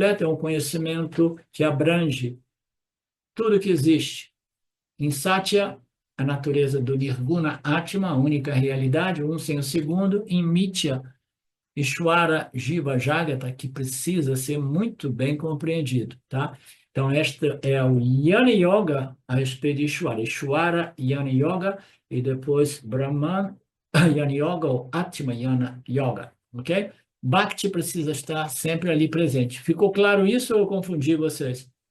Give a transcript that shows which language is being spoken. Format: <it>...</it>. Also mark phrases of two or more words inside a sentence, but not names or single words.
<pt>É um conhecimento que abrange tudo que existe em Satya, a natureza do</pt> <sa>Nirguna Atma,</sa> <pt>a única realidade, um sem o segundo.</pt> <sa>Em Mitya, Ishwara Jiva Jagata,</sa> <pt>que precisa ser muito bem compreendido, tá? Então, esta é o</pt> <sa>Jnana Yoga</sa> <pt>a respeito de Ishwara.</pt> <sa>Ishwara Jnana Yoga</sa> <pt>e depois</pt> <sa>Brahman Jnana Yoga ou Atma Jnana Yoga, ok?</sa> <pt>Bhakti precisa estar sempre ali presente. Ficou claro isso ou eu confundi vocês?</pt>